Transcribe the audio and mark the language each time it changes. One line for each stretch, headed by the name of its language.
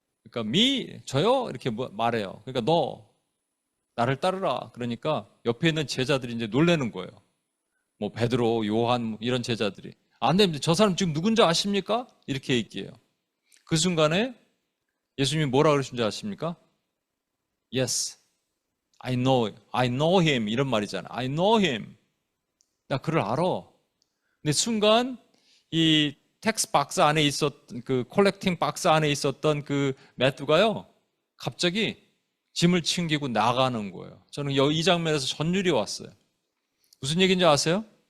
Korean: 그러니까 저요 이렇게 말해요. 그러니까 너 나를 따르라. 그러니까 옆에 있는 제자들이 이제 놀라는 거예요. 뭐 베드로, 요한 이런 제자들이 안 됩니다. 저 사람 지금 누군지 아십니까? 이렇게 얘기해요. 그 순간에 예수님이 뭐라 그러신 줄 아십니까?
English: Yes, I know him
Korean: 이런 말이잖아요.
English: I know him.
Korean: 나 그를 알아. 근데 순간 이 텍스 박스 안에 있었던 그 콜렉팅 박스 안에 있었던 그 매튜가요, 갑자기 짐을 챙기고 나가는 거예요. 저는 이 장면에서 전율이 왔어요. 무슨 얘기인지 아세요?